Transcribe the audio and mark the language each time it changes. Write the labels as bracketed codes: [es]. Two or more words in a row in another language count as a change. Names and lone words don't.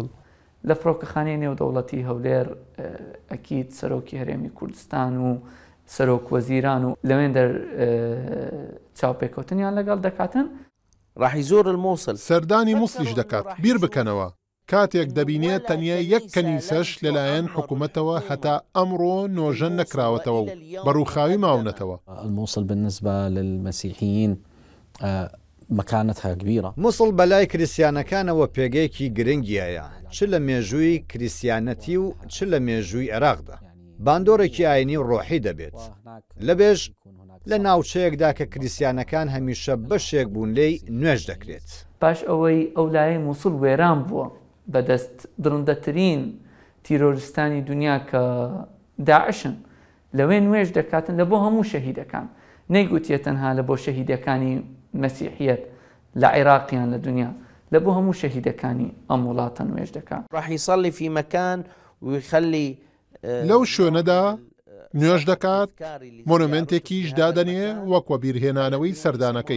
[ckb] لە فڕۆکەخانەی نێودەوڵەتی هەولێر ئەکید سەرۆکی هەرێمی کوردستان و سەرۆک وەزیران و لەوێن دەر چاوپێکەوتنیان لەگەڵ دەکاتن. [ar] ڕاحی زۆر المووسڵ [ckb] سەردانی مووسڵیش دەکات بیر بکەنەوە کاتێک دەبینێت تەنیا یەک کەنیسەش لەلایەن حکوومەتەوە هەتا ئەمڕۆ نۆژەن نەکراوەتەوە و بەڕووخاوی ماونەتەوە. [ar] المووسڵ بالنسبة للمسيحيين مكانتها كبيرة. [ckb] مووسڵ بەلای کریسیانەکانەوە پێگەیەکی گرنگیایە چ لە مێژووی کریسیانەتی و چ لە مێژووی عێراقدا. باندۆرێکی ئاینی و ڕۆحی دەبێت. لەبێژ لە ناوچەیەکدا کە کریسیانەکان هەمیشە بەشێک بوون لێی نوێژ دەکرێت. پاش ئەوەی ئەو لایە مووسڵ وێران بووە بەدەست درندەترین تیرۆریستانی دنیا کە داعشن لەوێ نوێژ دەکاتن لە بۆ هەموو شەهیدەکان نەیگوتیە تەنها لە بۆ شەهیدەکانی مەسیحیەت لە عێراقیان لە دنیا لە بۆ هەموو شەهیدەکانی ئەم وڵاتە نوێژ دەکات. [ar] راح يصلي في مكان ويخلي [ckb] لەو شوێنەدا نوێژ دەکات مۆنومنتێکیش دادەنێ وەکوە بیرهێنانەوەی سەردانەکەی.